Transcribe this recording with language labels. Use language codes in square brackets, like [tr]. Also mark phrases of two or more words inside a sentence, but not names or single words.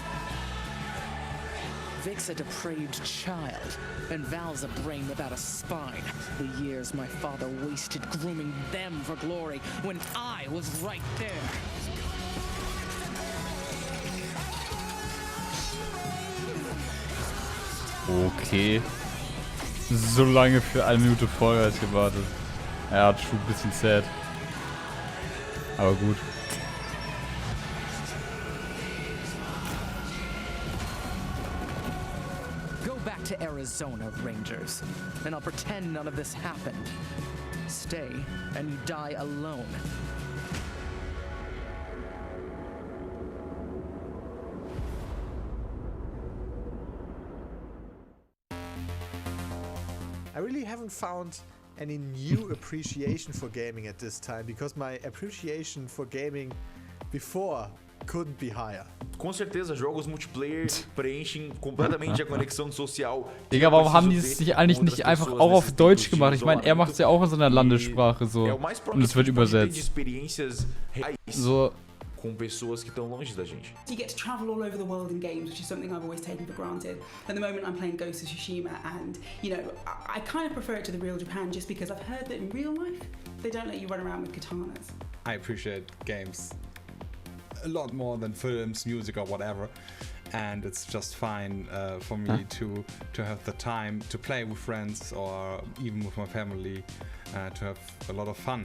[en] Vic's a depraved child, and Val's a brain without a spine. The years my father wasted grooming them for glory when I was right there. Okay. [de] So lange für 1 Minute Feuer gewartet. Ja, schon ein bisschen sad. Aber gut. [en] Go back to Arizona, Rangers, and I'll pretend none of this happened. Stay, and you die alone. I really haven't found any new appreciation for gaming at this time, because my appreciation for gaming before couldn't be higher. [pt] Com certeza, jogos multiplayer preenchen completamente a Conexão social. [de] Digga, warum haben die es eigentlich nicht einfach auch auf Deutsch gemacht? Ich meine, er macht es ja auch in seiner Landessprache so. Und es wird übersetzt. So. [pt] Com pessoas que estão longe da gente. [en] You get to travel all over the world in games, which is something I've always taken for granted. At the moment I'm playing Ghost of Tsushima, and you know, I kind of prefer it to the real Japan just because I've heard that in real life they don't let you run around with katanas. I appreciate games a lot more than films, music or whatever, and it's just fine for me to have the time to play with friends or even with my family, to have a lot of fun.